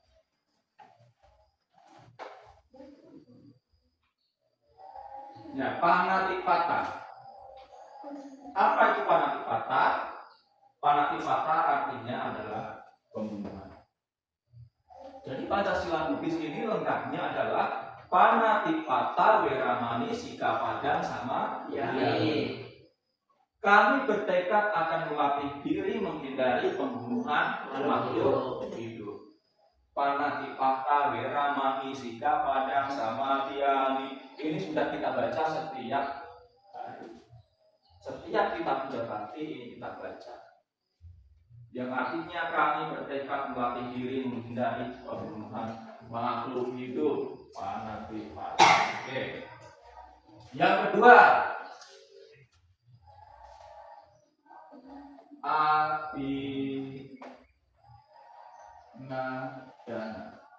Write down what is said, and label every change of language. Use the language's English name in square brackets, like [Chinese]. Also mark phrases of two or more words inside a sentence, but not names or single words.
[Indonesian] Ya, panatipata. Apa itu panatipata? Panatipata artinya adalah pembunuhan. Jadi Pancasila Buddhis ini lengkapnya adalah [Pali] panatipata, weramani, sikapadang, sama yami. [Indonesian] Kami bertekad akan melatih diri menghindari pembunuhan makhluk hidup. [Pali] Panatipata, weramani, sikapadang, sama yami. [Indonesian] Ini sudah kita baca setiap hari. Setiap kita Pujapati ini kita baca. Yang artinya kami bertekad melatih diri menghindari pembunuhan makhluk hidup. Panatipata. Oke. Yang kedua, Adinadana.